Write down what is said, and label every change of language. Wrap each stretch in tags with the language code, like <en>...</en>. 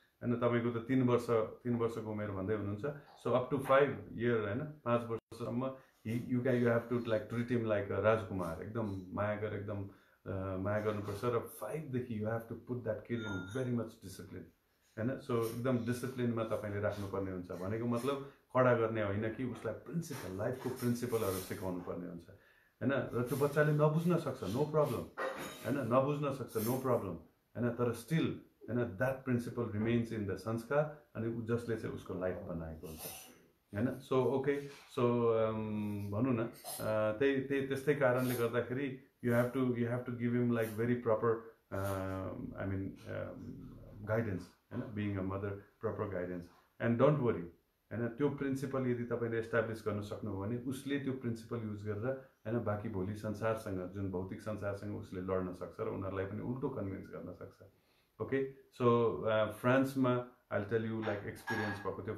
<ne>And तपाईको त 3 वर्षको उमेर भन्दै हुनुहुन्छ.</ne> <en>So up to 5 year</en> <ne>हैन, 5 वर्षसम्म</ne> <en>you have to like treat him like a</en> <ne>राजकुमार, एकदम माया गरेर एकदम माया गर्नुपर्छ. र 5 देखि</ne> <en>you have to put that kid in very much discipline हैन.</en> <ne>So एकदम डिसिप्लिनमा तपाईले राख्नुपर्ने हुन्छ. भनेको मतलब कडा गर्ने होइन कि उसलाई प्रिन्सिपल, लाइफको प्रिन्सिपलहरु सिकाउनु पर्ने हुन्छ हैन. र त्यो बच्चाले नबुझ्न सक्छ, नो प्रब्लम हैन, नबुझ्न सक्छ, नो प्रब्लम हैन, तर स्टिल हैन</ne> <en>that principle remains in the</en> <ne>संस्कार, अनि जसले चाहिँ उसको लाइफ बनाएको हुन्छ हैन.</ne> <en>so okay,</en> <ne>सो भनौं न त्यस्तै कारणले गर्दाखेरि</ne> <en>you have to give him like very proper I mean guidance हैन, being a mother, proper guidance. And don't worry</en> <ne>हैन, त्यो प्रिन्सिपल यदि तपाईले एस्टाब्लिश गर्न सक्नुभयो भने उसले त्यो प्रिन्सिपल युज गरेर हैन बाँकी भोलि संसारसँग, जुन भौतिक संसारसँग उसले लड्न सक्छ र उनीहरुलाई पनि उल्टो कन्भिन्स गर्न सक्छ.</ne> <en>okay, so फ्रान्समा I will tell you like experience</en> <ne>भएको थियो.</ne>